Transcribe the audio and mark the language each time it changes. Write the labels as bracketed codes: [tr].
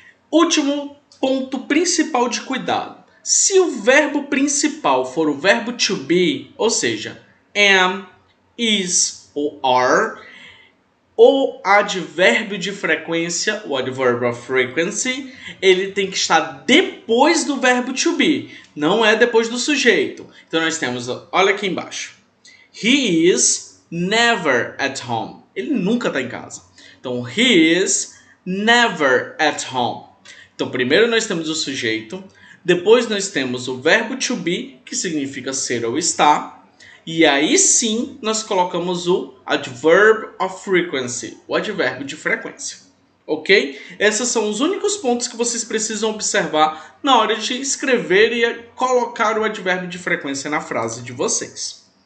[pt] Último ponto principal de cuidado. Se o verbo principal for o verbo to be, ou seja, am, is ou are, o advérbio de frequência, o adverb of frequency, ele tem que estar depois do verbo to be, não é depois do sujeito. Então nós temos, olha aqui embaixo. [en] He is never at home. [pt] Ele nunca está em casa. [en] Então, he is never at home. [pt] Então, primeiro nós temos o sujeito, depois nós temos o verbo to be, que significa ser ou estar, e aí sim nós colocamos o adverb of frequency, o advérbio de frequência. Ok? Esses são os únicos pontos que vocês precisam observar na hora de escrever e colocar o advérbio de frequência na frase de vocês.